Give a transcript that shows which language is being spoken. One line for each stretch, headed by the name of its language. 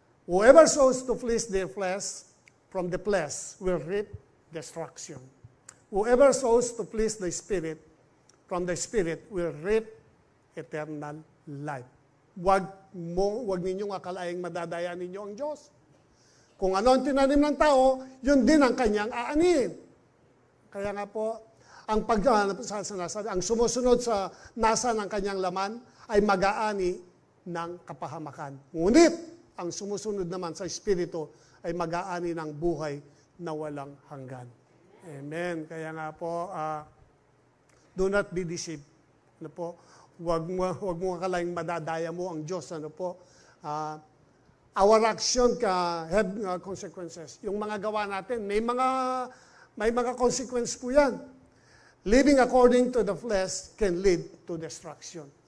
English: Whoever sows to please their flesh, from the flesh will reap destruction. Whoever sows to please the Spirit, from the Spirit will reap eternal life.
Filipino: Huwag ninyong akalaing madadaya ninyo ang Diyos. Kung ano ang tinanim ng tao, yun din ang kanyang aanin. Kaya nga po, ang sumusunod sa nasa ng kanyang laman ay mag-aani ng kapahamakan. Ngunit, ang sumusunod naman sa Espiritu ay mag-aani ng buhay na walang hanggan. Amen. Kaya nga po,
English: do not be deceived.
Filipino: Ano po? Huwag mo akalaing madadaya mo ang Diyos. Ano po?
English: Our action have consequences.
Filipino: Yung mga gawa natin, may mga consequence po yan.
English: Living according to the flesh can lead to destruction.